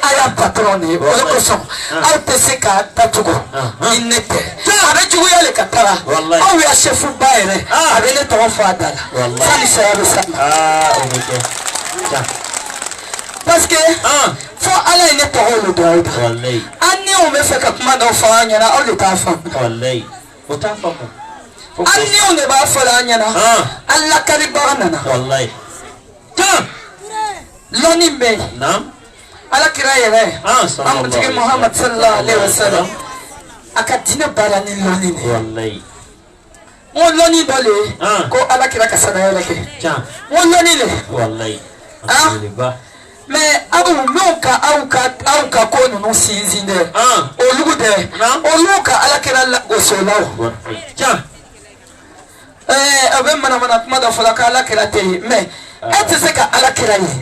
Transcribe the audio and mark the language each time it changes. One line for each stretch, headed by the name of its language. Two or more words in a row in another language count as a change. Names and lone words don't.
Bambara: a y'a patron de ye o de kosɔn aw tɛ se k'a datugu ni ne tɛ a bɛ juguya le ka taga aw y'a chef ba yɛrɛ a bɛ ne tɔgɔ fɔ a da la sani saya bɛ s'a ma
French: parce que
Bambara: fo ala ye ne tɔgɔ le dɔn aw da an ni o bɛ fɛ ka kuma dɔw fɔ an ɲɛna aw de t'a faamu an niw de b'a fɔ an ɲɛna an lakaribaga nana lɔnni bɛ yen alakira yɛrɛ an kuntigi Muhammad
Arabic: صلى الله عليه وسلم
Bambara: a ka diinɛ baara ni lɔnni de ye n ko lɔnni dɔ le ye ko alakira ka sanayɛlɛ kɛ n ko lɔnni le mais aw n'o ka aw ka ko ninnu sinsin dɛ olu tɛ olu ka alakira lagosolaw a bɛ manamana kuma dɔ fɔla ko alakira tɛ ye mais e tɛ se ka alakira ye